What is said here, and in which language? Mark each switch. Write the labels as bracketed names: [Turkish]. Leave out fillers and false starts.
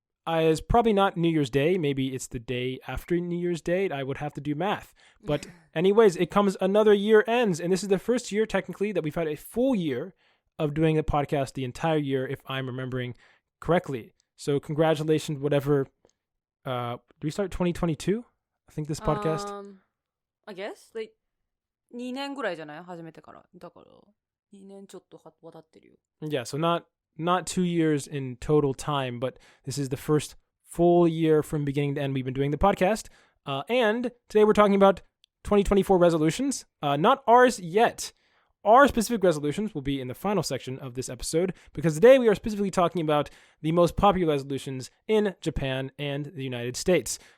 [English] It's probably not New Year's Day. Maybe it's the day after New Year's Day. I would have to do math. But anyways, it comes another year ends. And this is the first year, technically, that we've had a full year of doing the podcast the entire year, if I'm remembering correctly. So congratulations, whatever. Do we start 2022? I think this podcast? I guess. [Japanese] Like, 2年ぐらいじゃない始めてから。だから、2年ちょっと渡ってるよ。 [English] Yeah, so not 2 years in total time, but this is the first full year from beginning to end we've been doing the podcast. And today we're talking about 2024 resolutions. Not ours yet. Our specific resolutions will be in the final section of this episode, because today we are specifically talking about the most popular resolutions in Japan and the United States.